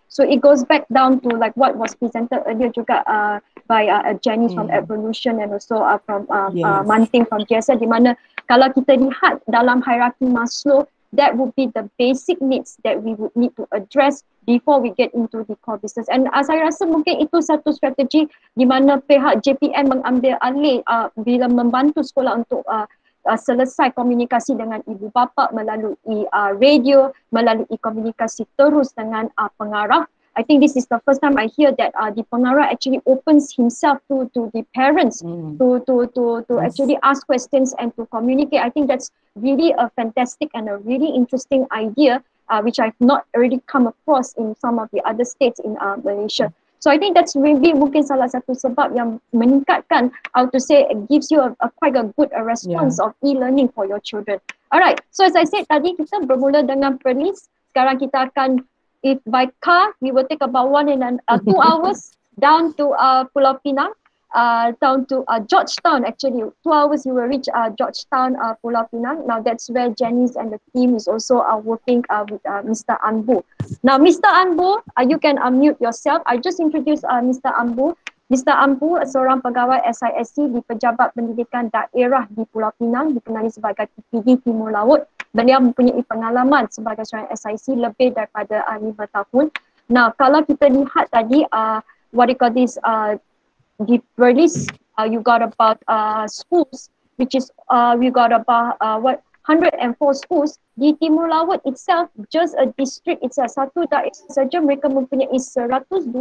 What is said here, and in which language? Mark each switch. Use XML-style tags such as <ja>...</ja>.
<en>So it goes back down to like what was presented earlier</en> <ms>juga</ms> <en>by Jenny from Evolution and also from Manting from GSA,</en> <ms>di mana kalau kita lihat dalam hierarki Maslow,</ms> <en>that would be the basic needs that we would need to address before we get into the core business.</en> <ms>And saya rasa mungkin itu satu strategi di mana pihak JPN mengambil alih bila membantu sekolah untuk selesai komunikasi dengan ibu bapa melalui radio, melalui komunikasi terus dengan pengarah.</ms> <en>I think this is the first time I hear that the pengarah actually opens himself to the parents to actually ask questions and to communicate. I think that's really a fantastic and a really interesting idea, which I've not already come across in some of the other states in Malaysia. So I think that's maybe</en> <ms>mungkin salah satu sebab yang meningkatkan,</ms> <en>how to say, it gives you quite a good response of e-learning for your children. Alright, so as I said</en> <ms>tadi, kita bermula dengan Perlis. Sekarang kita akan,</ms> <en>if by car, we will take about 2 hours down to Pulau Pinang, down to Georgetown actually. 2 hours you will reach Georgetown, Pulau Pinang. Now that's where Janice and the team is also working with Mr. Anbu. Now Mr. Anbu, you can unmute yourself. I just introduced Mr. Anbu.</en> <ms>Mr. Anbu seorang pegawai SISC di Pejabat Pendidikan Daerah di Pulau Pinang, dikenali sebagai TPD Timur Laut. Beliau mempunyai pengalaman sebagai seorang SIC lebih daripada 5 tahun.</ms> <en>Now</en> <ms>kalau kita lihat tadi,</ms> <en>what do you call this,</en> <ms>di Perlis,</ms> <en>you got about schools, which is we got about 104 schools.</en> <ms>Di Timur Laut</ms> <en>itself, just a district itself,</en> <ms>satu daerah saja mereka mempunyai 112</ms>